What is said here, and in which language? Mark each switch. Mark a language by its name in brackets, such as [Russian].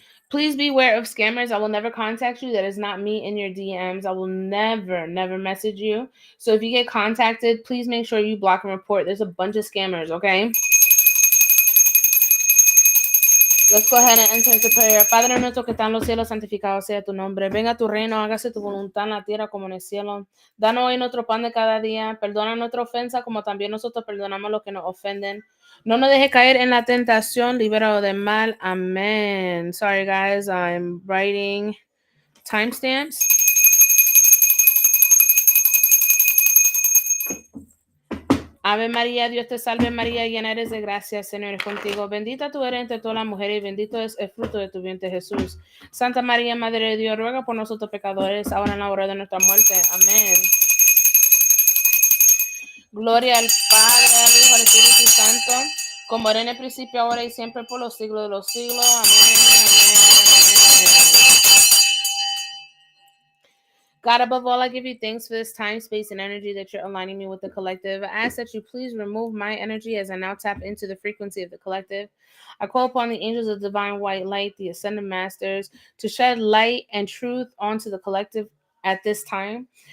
[English] Please beware of scammers. I will never contact you. That is not me in your DMs. I will never message you. So if you get contacted, please make sure you block and report. There's a bunch of scammers, okay? Let's go ahead and enter into prayer. [Spanish] Padre nuestro que está en los cielos, santificado sea tu nombre. Venga tu reino, hágase tu voluntad en la tierra como en el cielo. Danos hoy nuestro pan de cada día. Perdona nuestra ofensa como también nosotros perdonamos a los que nos ofenden. No nos deje caer en la tentación, libéralo del mal. Amén. [English] Sorry guys, I'm writing timestamps. [Spanish] Ave María, Dios te salve María, llena eres de gracia, Señor es contigo. Bendita tú eres entre todas las mujeres y bendito es el fruto de tu vientre Jesús. Santa María, Madre de Dios, ruega por nosotros pecadores, ahora en la hora de nuestra muerte. Amén. Gloria al Padre, al Hijo, al Espíritu Santo, como era en el principio, ahora y siempre, por los siglos de los siglos. Amén, amén, amén, amén. [English] God, above all, I give you thanks for this time, space, and energy that you're aligning me with the collective. I ask that you please remove my energy as I now tap into the frequency of the collective. I call upon the angels of divine white light, the ascended masters, to shed light and truth onto the collective at this time.